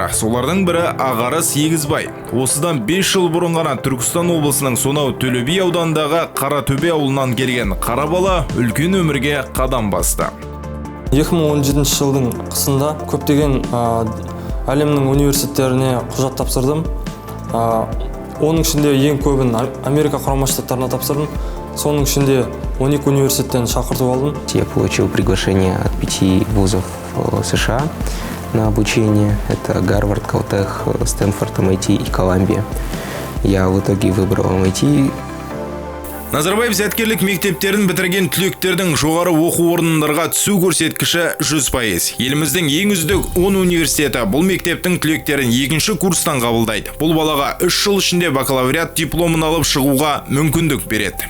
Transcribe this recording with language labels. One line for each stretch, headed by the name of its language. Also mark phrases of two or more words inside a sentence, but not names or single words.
Kazakh: Солардың бірі Ағары Сегізбай. Осыдан 5 жыл бұрын ғана Түркістан облысының сонау Төле би ауданындағы Қаратөбе ауылынан келген қарабала үлкен өмірге қадам басты. 2017 жылдың қысында көптеген әлемнің университеттеріне құжат тапсырдым. Оның ішінде ең көбін Америка құрама штаттарына тапсырдым. Соның ішінде 12 университеттен шақыртып алдым.
Russian: Я получил приглашение от 5 вузов США на обучение. Это Гарвард, Калтех, Стэнфорд, MIT и Колумбия. Я в итоге выбрал MIT.
Kazakh: Назарбаев зияткерлік мектептерін бітірген түлектердің жоғары оқу орындарға түсу көрсеткіші 100%. Еліміздің ең үздік 10 университеті бұл мектептің түлектерін 2-ші курстан қабылдайды. Бұл балаға 3 жыл ішінде бакалавриат дипломын алып шығуға мүмкіндік береді.